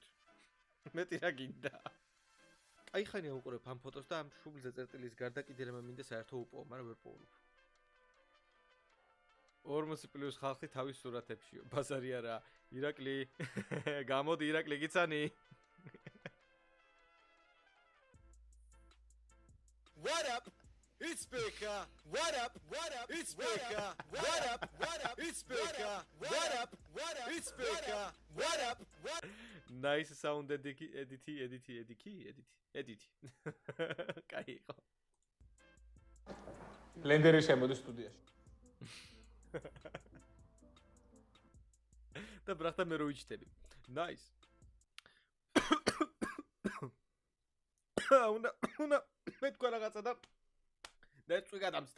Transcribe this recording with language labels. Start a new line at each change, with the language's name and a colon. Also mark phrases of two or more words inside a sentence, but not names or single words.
Georgian: მეტი რა გინდა? აი ხანია უყურებ ამ ფოტოს და ამ შუბლზე წერტილის გარდა კიდე რამე მინდა საერთო უპოვო, მაგრამ ვერ პოულობ. 40+ ხალხი თავის სურათებშიო. ბაზარი არა. ირაკლი. გამოდი ირაკლი გიცანი.
English: What up? It's Becca. What up? It's Becca. What up? It's Becca. What up? It's Becca. What up? Nice sound edit.
Georgian: კაი იყო. ლენდერი შემოდი სტუდიაში. და ბრახტა მე რო ვიჩიტები.
English: Nice.
Georgian: უნდა მე თქვა რაღაცა და ნერწვი გადამცდა.